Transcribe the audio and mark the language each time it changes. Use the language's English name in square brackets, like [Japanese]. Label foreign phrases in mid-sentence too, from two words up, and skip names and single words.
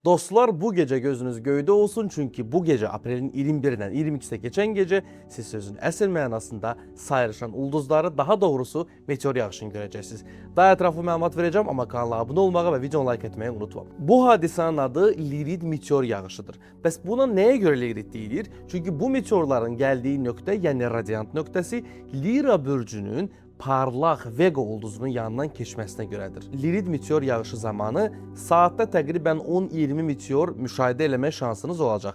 [Turkish] Dostlar, bu gece gözünüz göyde olsun, çünkü bu gece aprelin 21'inden 22'sine geçen gece [Azerbaijani] siz sözün əsl mənasında sayrışan ulduzları, daha doğrusu meteor yağışını [Turkish] göreceksiniz. [Azerbaijani] Daha ətraflı məlumat [Turkish] vereceğim, ama kanala abone olmağı ve videonu like etmeyi unutmayın. [Azerbaijani] Bu hadisanın adı Lirid meteor yağışıdır. Bəs buna nəyə görə Lirid deyilir? Çünkü bu meteorların geldiği nöqtə, yəni radiant nöqtəsi Lira bürcünün parlaq Vega ulduzunun yanından keçməsinə görədir. Lirid meteor yağışı zamanı saatdə təqribən 10-20 meteor müşahidə eləmək şansınız olacaq.